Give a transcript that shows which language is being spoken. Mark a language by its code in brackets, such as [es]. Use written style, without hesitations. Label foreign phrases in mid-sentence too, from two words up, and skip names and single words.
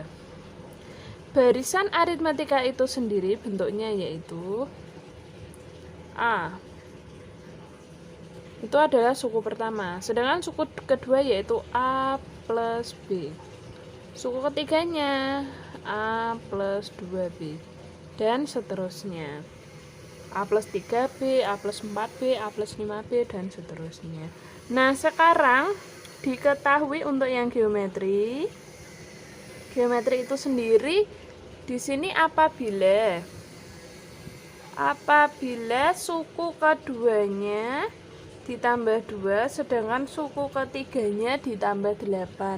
[id] Barisan aritmatika itu sendiri bentuknya yaitu A. Itu adalah suku pertama. Sedangkan suku kedua yaitu A plus B. Suku ketiganya A plus 2B. Dan seterusnya. A plus 3B, A plus 4B, A plus 5B, dan seterusnya. Nah, sekarang diketahui untuk yang geometri. Geometri itu sendiri di sini apabila suku keduanya ditambah 2, sedangkan suku ketiganya ditambah 8.